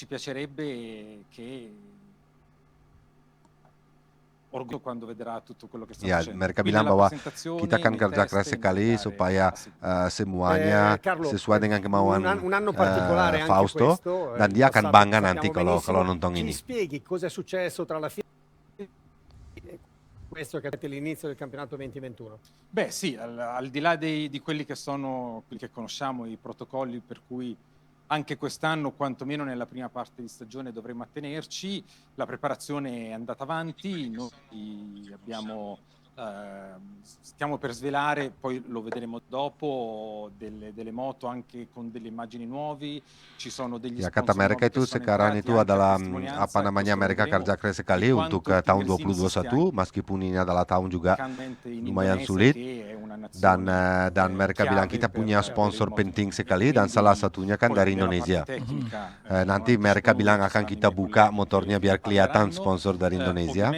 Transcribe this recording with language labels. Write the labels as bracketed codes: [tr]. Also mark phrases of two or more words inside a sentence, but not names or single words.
[id] Ya, mereka bilang bahwa kita kan kerja keras sekali supaya semuanya sesuai dengan kemauan Fausto, dan dia akan bangga nanti kalau nonton ini. [it] Questo che è l'inizio del campionato 2021. Beh sì, al di là di quelli che sono quelli che conosciamo, i protocolli per cui anche quest'anno, quantomeno nella prima parte di stagione, dovremo attenerci. La preparazione è andata avanti, noi stiamo per svelare, poi lo vedremo dopo, delle moto anche con delle immagini nuove. Ci sono degli [id] ya, kata mereka itu sekarang itu adalah mereka kerja keras sekali untuk tahun 2021, meskipun ini adalah tahun juga lumayan sulit. Dan mereka bilang kita punya sponsor penting sekali, dan salah satunya kan dari Indonesia. Nanti mereka bilang akan kita buka motornya biar kelihatan sponsor dari Indonesia.